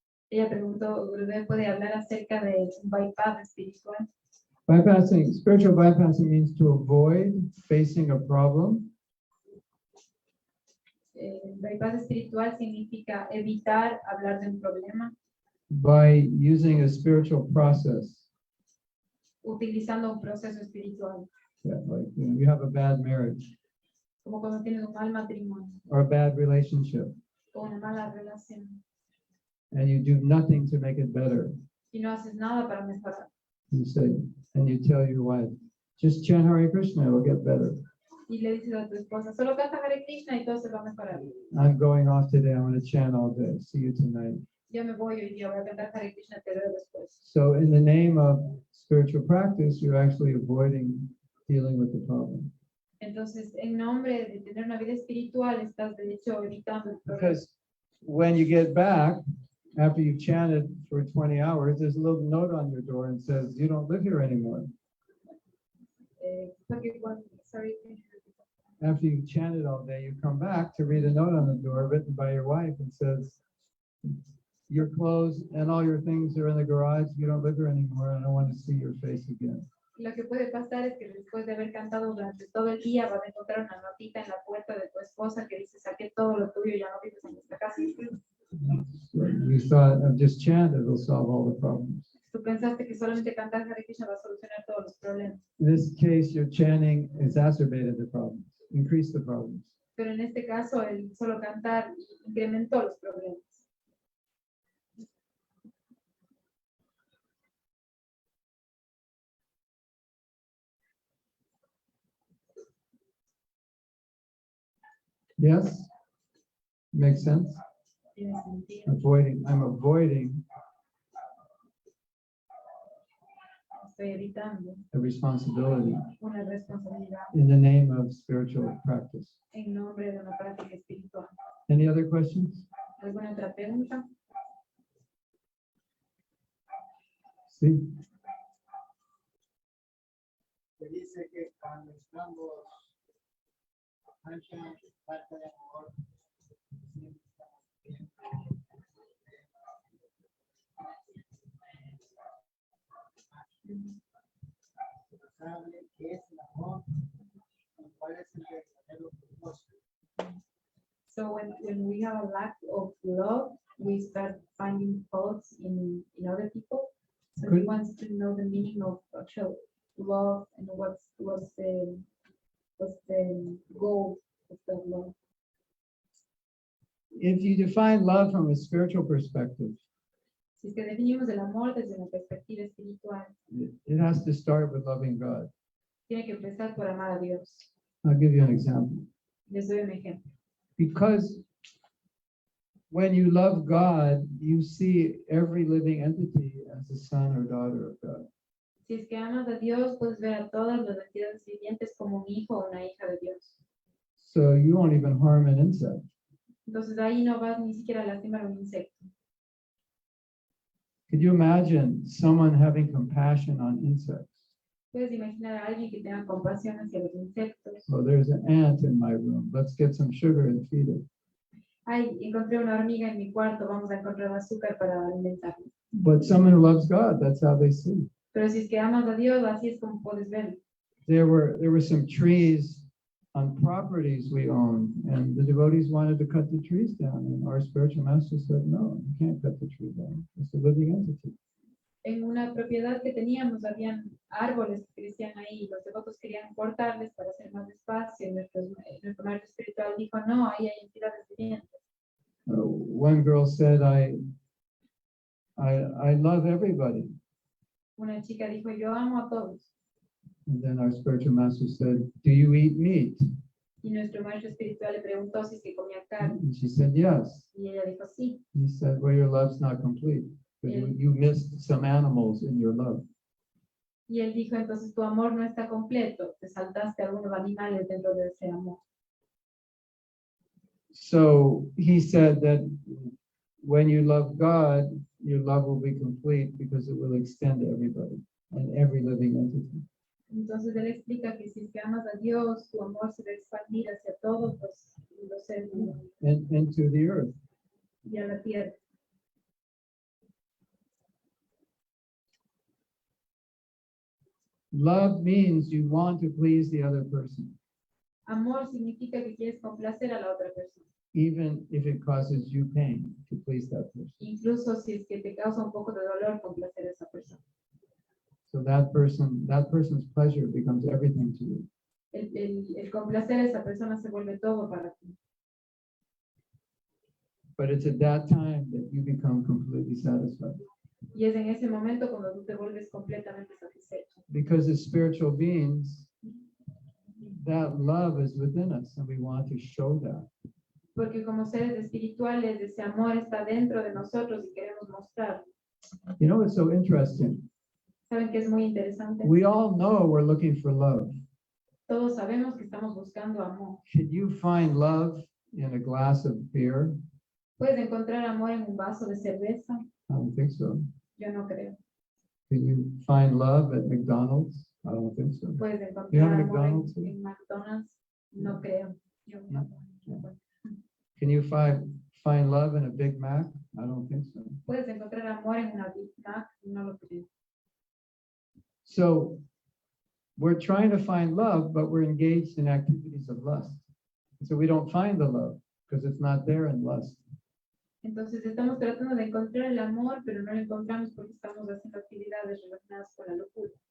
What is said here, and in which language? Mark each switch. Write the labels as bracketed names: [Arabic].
[Spanish] Ella preguntó, ¿Gurudev puede hablar acerca de un bypass espiritual? [English] Spiritual bypassing means to avoid facing a problem [Spanish] El bypass espiritual significa evitar hablar de un problema [English] by using a spiritual process. [Spanish] utilizando un proceso espiritual, [English] Yeah, like, you have a bad marriage [Spanish] como cuando tienes un mal matrimonio [English] or a bad relationship, [Spanish] o una mala relación [English] and you do nothing to make it better. [Spanish] y no haces nada para mejorar. [English] You say, and you tell your wife, just chant Hare Krishna, it'll get better. [Spanish] Y le dices a tu esposa, solo canta Hare Krishna y todo se va a mejorar. [English] I'm going off today. I'm going to chant all day. See you tonight. [Spanish] Yo me voy hoy día, voy a cantar Hare Krishna, te veo después. [English] So in the name of spiritual practice, you're actually avoiding dealing with the problem. [Spanish] Entonces, en nombre de tener una vida espiritual, estás de hecho evitando el problema. [English] Because when you get back, after you've chanted for 20 hours, there's a little note on your door and says, you don't live here anymore. [Spanish] Porque sorry, [English] After you've chanted all day, you come back to read a note on the door written by your wife and says, your clothes and all your things are in the garage. You don't live here anymore. I don't want to see your face again. [Spanish] Lo que puede pasar es que después de haber cantado durante todo el día, vas a encontrar una notita en la puerta de tu esposa que dice, saqué todo lo tuyo, ya no vives en esta casa. [English] So you thought of just chant, it'll solve all the problems. [Spanish] Tú pensaste que solamente cantar Hare Krishna va a solucionar todos los problemas. [English] In this case, your chanting exacerbated the problems, increased the problems. [Spanish] Pero en este caso, el solo cantar incrementó los problemas. [English] Yes? Makes sense? [Spanish] Tiene sentido. [English] I'm avoiding [Spanish] Estoy evitando [English] a responsibility [Spanish] una responsabilidad [English] in the name of spiritual practice. [Spanish] en nombre de una práctica espiritual. [English] Any other questions? [Spanish] ¿Alguna otra pregunta? Sí. Se dice que cuando estamos ancha falta de amor, siempre estamos viendo. ¿Sabe qué es el amor? ¿Y cuál es el verdadero propósito? [English] So when we have a lack of love, we start finding faults in other people. So he Good. wants to know the meaning of actual love and what's the goal of that love. If you define love from a spiritual perspective, [Spanish] Si es que definimos el amor desde una perspectiva espiritual, [English] it has to start with loving God. [Spanish] tiene que empezar por amar a Dios. [English] I'll give you an example. [Spanish] Les doy un ejemplo. [English] Because when you love God, you see every living entity as a son or daughter of God. [Spanish] Si es que amas a Dios, puedes ver a todas las entidades vivientes como un hijo o una hija de Dios. [English] So you won't even harm an insect. [Spanish] Entonces ahí no vas ni siquiera a lastimar un insecto. [English] Could you imagine someone having compassion on insects? [Spanish] Puedes imaginar a alguien que tenga compasión hacia los insectos. [English] Well, there's an ant in my room. Let's get some sugar and feed it. [Spanish] Ay, encontré una hormiga en mi cuarto, vamos a encontrar azúcar para alimentarla. [English] But someone who loves God, that's how they see. [Spanish] Pero si es que amas a Dios, así es como puedes verlo. [English] There were some trees on properties we own, and the devotees wanted to cut the trees down, and our spiritual master said, no, you can't cut the tree down. It's a living entity. [Spanish] En una propiedad que teníamos, habían árboles que crecían ahí, y los devotos querían cortarles para hacer más espacio. Nuestro maestro espiritual dijo, no, ahí hay entidades vivientes. [English] One girl said, I love everybody. [Spanish] Una chica dijo, yo amo a todos. [English] And then our spiritual master said, do you eat meat? [Spanish] Y nuestro maestro espiritual le preguntó si es que comía carne. [English] And she said, yes. [Spanish] Y ella dijo, sí. [English] He said, well, your love's not complete. But you missed some animals in your love. [Spanish] Y él dijo, entonces tu amor no está completo, te saltaste algunos animales dentro de ese amor. [English] So he said that when you love God, your love will be complete because it will extend to everybody and every living entity. [Spanish] Entonces él explica que si es que amas a Dios, tu amor se va a expandir hacia todos los seres vivos [English] And to the earth. [Spanish] y a la tierra. [English] Love means you want to please the other person, [Spanish] Amor significa que quieres complacer a la otra persona, [English] even if it causes you pain to please that person. [Spanish] incluso si es que te causa un poco de dolor complacer a esa persona. [English] So that person's pleasure becomes everything to you. [Spanish] El complacer a esa persona se vuelve todo para ti. [English] But it's at that time that you become completely satisfied. [Spanish] Y es en ese momento cuando tú te vuelves completamente satisfecho. [English] Because as spiritual beings, that love is within us and we want to show that. [Spanish] Porque como seres espirituales, ese amor está dentro de nosotros y queremos mostrarlo. [English] You know, it's so interesting. [Spanish] ¿Saben qué es muy interesante? [English] We all know we're looking for love. [Spanish] Todos sabemos que estamos buscando amor. [English] Can you find love in a glass of beer? [Spanish] ¿Puedes encontrar amor en un vaso de cerveza? [English] I don't think so. [Spanish] Yo no creo. [English] Can you find love at McDonald's? I don't think so. [Spanish] ¿Puedes [English] You [Spanish] encontrar [English] have [Spanish] amor [English] McDonald's? [Spanish] en McDonald's? No creo. Yo no. [English] Can you find love in a Big Mac? I don't think so. [Spanish] ¿Puedes encontrar amor en una Big Mac? No lo creo. [English] So we're trying to find love, but we're engaged in activities of lust. So we don't find the love because it's not there in lust. [Spanish] Entonces estamos tratando de encontrar el amor, pero no lo encontramos porque estamos haciendo actividades relacionadas con la locura.